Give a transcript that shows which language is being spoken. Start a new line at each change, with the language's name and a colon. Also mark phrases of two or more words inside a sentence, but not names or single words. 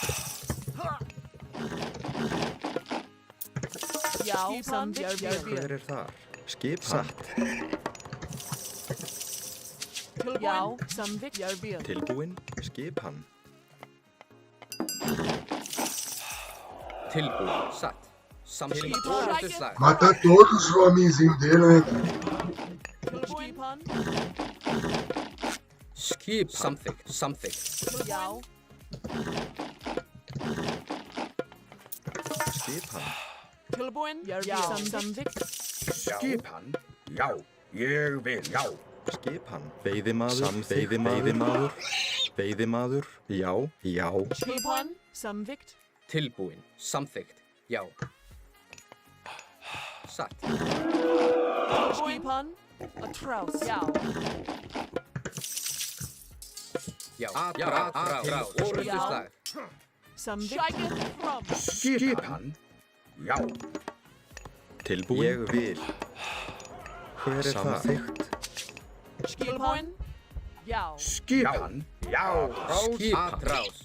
Icelandic: Já. Samþykkt. Hver þar? Skipan. Satt. Já. Samþykkt. Tilbúin. Skipan. Tilbúin. Satt. Samþykkt. Orrustuslag.
Portuguese: Mata todos os homenzinhos dele, né, cara?
Icelandic: Skipan. Skip. Samþykkt. Samþykkt. Já. Skipan. Tilbúin. Já. Samþykkt. Skipan. Já. Ég vil. Já. Skipan. Veiðimaður. Samþykkt. Veiðimaður. Veiðimaður. Já. Já. Skipan. Samþykkt. Tilbúin. Samþykkt. Já. Satt. Skipan. Atrás. Já. Já. Atrás. Orrustuslag. Samþykkt. Fram. Skipan. Já. Tilbúin. Ég vil. Hver það? Samþykkt. Skipan. Já. Skipan. Já. Skipan. Atrás.